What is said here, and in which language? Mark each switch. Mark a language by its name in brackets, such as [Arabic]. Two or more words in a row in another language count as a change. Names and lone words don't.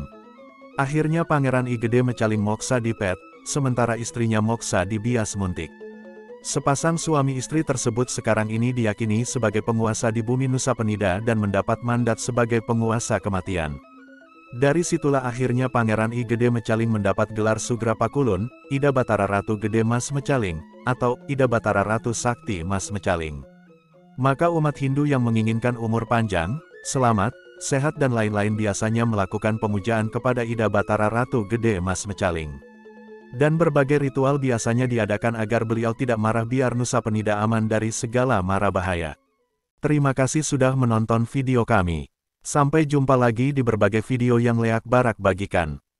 [Indonesian] Akhirnya Pangeran I Gede Mecaling moksa di Pet, sementara istrinya moksa di Bias Muntik. Sepasang suami istri tersebut sekarang ini diyakini sebagai penguasa di bumi Nusa Penida dan mendapat mandat sebagai penguasa kematian. Dari situlah akhirnya Pangeran I Gede Mecaling mendapat gelar Sugra Pakulun, Ida Batara Ratu Gede Mas Mecaling, atau Ida Batara Ratu Sakti Mas Mecaling. Maka umat Hindu yang menginginkan umur panjang, selamat, sehat dan lain-lain biasanya melakukan pemujaan kepada Ida Batara Ratu Gede Mas Mecaling. Dan berbagai ritual biasanya diadakan agar beliau tidak marah biar Nusa Penida aman dari segala mara bahaya. Terima kasih sudah menonton video kami. Sampai jumpa lagi di berbagai video yang Leak Barak bagikan.